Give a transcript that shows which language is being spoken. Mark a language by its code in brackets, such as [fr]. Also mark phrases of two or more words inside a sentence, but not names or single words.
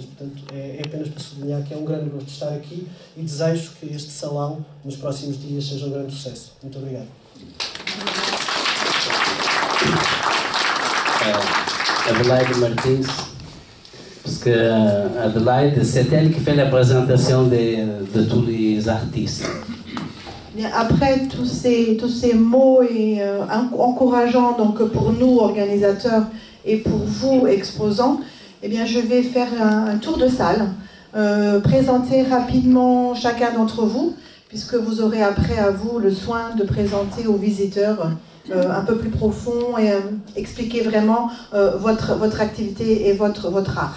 [pt] Portanto, é apenas para sublinhar que é grande gosto de estar aqui e desejo que este salão, nos próximos dias, seja um grande sucesso. Muito obrigado. Adelaide Martins, [fr] parce que Adelaide, c'est elle qui fait la présentation de tous les artistes. Bien, après tous ces mots et encourageants donc pour nous organisateurs et pour vous exposants, eh bien je vais faire un tour de salle, présenter rapidement chacun d'entre vous, puisque vous aurez après à vous le soin de présenter aux visiteurs un peu plus profond et expliquer vraiment votre activité et votre art.